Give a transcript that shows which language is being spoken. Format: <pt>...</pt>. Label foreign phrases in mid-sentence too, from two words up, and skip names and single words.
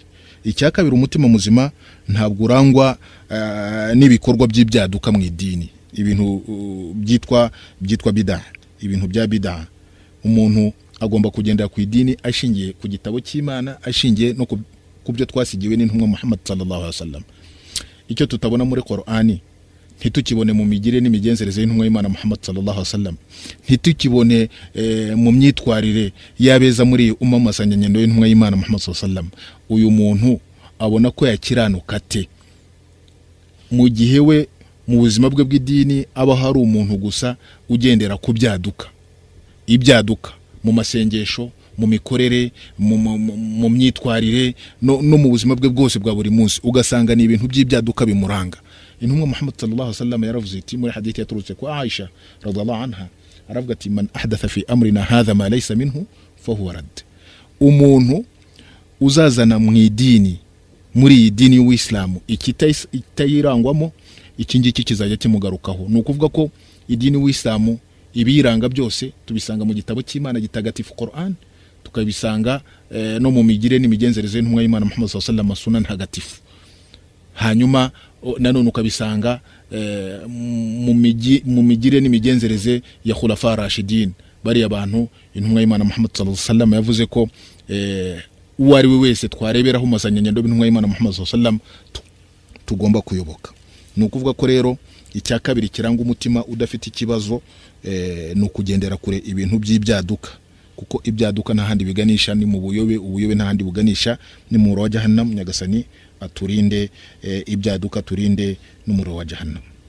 <rw>Icya kabiri, umutima muzima ntabwo urangwa n'ibikorwa by'ibyaduka mu idini, ibintu byitwa bid'ah, ibintu bya bid'ah. Umuntu agomba kugendera ku idini ashingiye ku gitabo cy'Imana, ashingiye no ku byo twasigiwe n'intumwa Muhammad</rw> <ar>صلى الله عليه وسلم.</ar> <rw>Icyo tutabona muri Qur'ani ntitukibone mu migire n'imigenzereze y'intumwa y'Imana Muhammad</rw> <ar>صلى الله عليه وسلم,</ar> <rw>ntitukibone mu myitwarire yabeza muri masanyanyendo y'intumwa y'Imana Muhammad</rw> <ar>صلى الله عليه وسلم.</ar> <rw>Uyu muntu abona ko yakiranuka te mu gihe we mu buzima bwe bw'idini aba hari umuntu gusa ugendera ku byaduka, ibyaduka mu masengesho, mu mikorere, mu myitwarire no mu buzima bwe bwose bwa buri munsi, ugasanga ni ibintu by'ibyaduka bimuranga. Intumwa Muhammad</rw> <ar>صلى الله عليه وسلم</ar> <rw>yaravuze iti muri hadithi yaturutse ku Aisha</rw> <ar>رضي الله عنها,</ar> <rw>aravuga ati</rw> <ar>من أحدث في أمرنا هذا ما ليس منه فهو رد.</ar> <rw>Umuntu uzazana mu idini, muri iyi dini y'Uislamu ikitayirangwamo, iki ngiki kizajya kimugarukaho. Ni ukuvuga ko idini y'Uislamu ibiranga byose tubisanga mu gitabo cy'Imana gitagatifu Qur'an, tukabisanga no mu migire n'imigenzereze y'intumwa y'Imana Muhammad</rw> <ar>صلى الله عليه وسلم,</ar> <rw>sunan ntagatifu. Hanyuma nanone ukabisanga mu migire n'imigenzereze ya</rw> <ar>خلفاء راشدين,</ar> <rw>bari abantu intumwa y'Imana Muhammad</rw> <ar>صلى الله عليه وسلم</ar> <rw>yavuze ko uwari we wese twareberaho masanyanyendo b'intumwa y'Imana Muhammad</rw> <ar>صلى الله عليه وسلم</ar> <rw>tugomba kuyoboka. ukuvuga ko rero icya kabiri kiranga umutima udafite ikibazo ni ukugendera kure ibintu by'ibyaduka, kuko ibyaduka nta handi biganisha ni mu ubuyobe nta handi buganisha ni mu wa jahannam. Nyagasani aturinde ibyaduka, turinde n'umuriro wa jahannam.</rw>